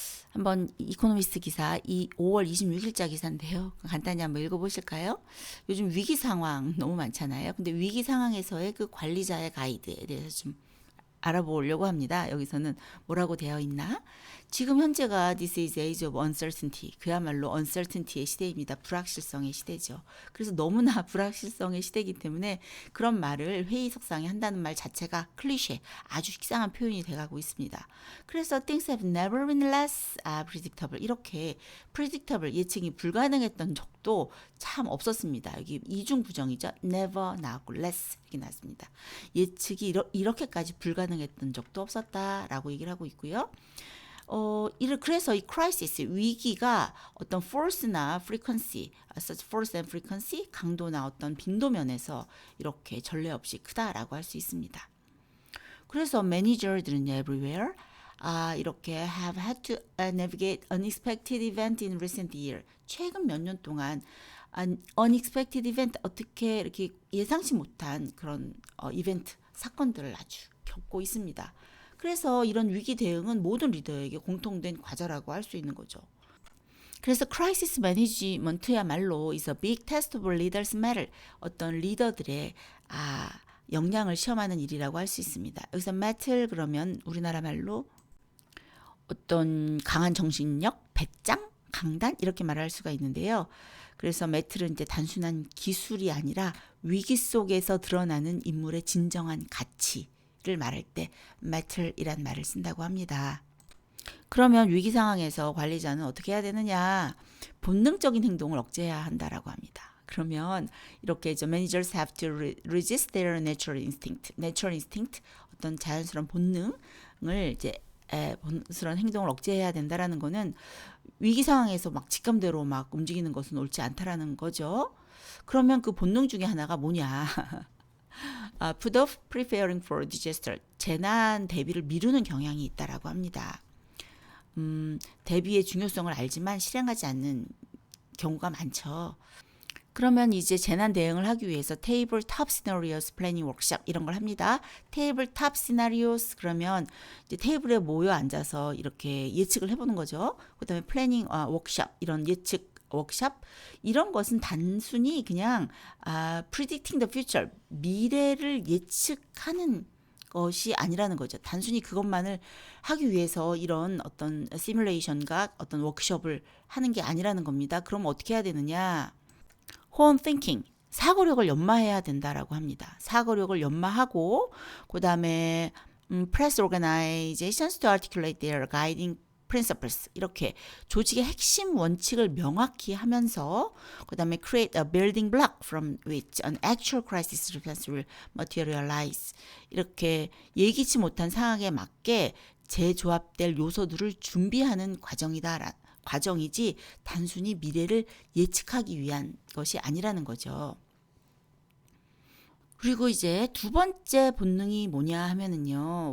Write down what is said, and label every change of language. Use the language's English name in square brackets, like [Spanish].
[Korean] 한번 이코노미스트 기사 5월 26일자 기사인데요. 간단히 한번 읽어보실까요? 요즘 위기 상황 너무 많잖아요. 근데 위기 상황에서의 그 관리자의 가이드에 대해서 좀 알아보려고 합니다. 여기서는 뭐라고 되어 있나? 지금 현재가 [English] This is age of uncertainty. [Korean] 그야말로 uncertainty의 시대입니다. 불확실성의 시대죠. 그래서 너무나 불확실성의 시대이기 때문에 그런 말을 회의석상에 한다는 말 자체가 클리셰, 아주 식상한 표현이 돼가고 있습니다. 그래서 [English] things have never been less predictable. [Korean] 이렇게 predictable, 예측이 불가능했던 적도 참 없었습니다. 여기 이중 부정이죠. never 나왔고 less 이렇게 나왔습니다. 예측이 이렇게까지 불가능했던 적도 없었다라고 얘기를 하고 있고요. 그래서 이 crisis, 위기가 어떤 force나 frequency, [English] such force and frequency, [Korean] 강도나 어떤 빈도면에서 이렇게 전례 없이 크다라고 할 수 있습니다. 그래서 매니저들은 [English] everywhere [Korean] 이렇게 [English] have had to navigate unexpected event in recent year. [Korean] 최근 몇 년 동안 [English] unexpected event, [Korean] 어떻게 이렇게 예상치 못한 그런 이벤트, 사건들을 아주 겪고 있습니다. 그래서 이런 위기 대응은 모든 리더에게 공통된 과제라고 할 수 있는 거죠. 그래서 크라이시스 매니지먼트야말로 [English] is a big test of leaders' mettle. [Korean] 어떤 리더들의 역량을 시험하는 일이라고 할 수 있습니다. 여기서 mettle 그러면 우리나라 말로 어떤 강한 정신력, 배짱, 강단 이렇게 말할 수가 있는데요. 그래서 메틀은 이제 단순한 기술이 아니라 위기 속에서 드러나는 인물의 진정한 가치를 말할 때 메틀이란 말을 쓴다고 합니다. 그러면 위기 상황에서 관리자는 어떻게 해야 되느냐? 본능적인 행동을 억제해야 한다라고 합니다. 그러면 이렇게 [English] managers have to resist their natural instinct, [Korean] 어떤 자연스러운 본능을 이제 본스러운 행동을 억제해야 된다라는 거는 위기 상황에서 막 직감대로 막 움직이는 것은 옳지 않다라는 거죠. 그러면 그 본능 중에 하나가 뭐냐? [English] put off preparing for disaster. [Korean] 재난 대비를 미루는 경향이 있다라고 합니다. 대비의 중요성을 알지만 실행하지 않는 경우가 많죠. 그러면 이제 재난 대응을 하기 위해서 테이블 탑 시나리오스 플래닝 워크숍 이런 걸 합니다. 테이블 탑 시나리오스 그러면 이제 테이블에 모여 앉아서 이렇게 예측을 해보는 거죠. 그다음에 플래닝 워크숍 이런 예측 워크숍 이런 것은 단순히 그냥 [English] predicting the future [Korean] 미래를 예측하는 것이 아니라는 거죠. 단순히 그것만을 하기 위해서 이런 어떤 시뮬레이션과 어떤 워크숍을 하는 게 아니라는 겁니다. 그럼 어떻게 해야 되느냐? [English] Home thinking, [Korean] 사고력을 연마해야 된다라고 합니다. 사고력을 연마하고 그다음에 [English] press organizations to articulate their guiding principles. [Korean] 이렇게 조직의 핵심 원칙을 명확히 하면서 그다음에 [English] create a building block from which an actual crisis response will materialize. [Korean] 이렇게 예기치 못한 상황에 맞게 재조합될 요소들을 준비하는 과정이지 단순히 미래를 예측하기 위한 것이 아니라는 거죠. 그리고 이제 두 번째 본능이 뭐냐 하면은요.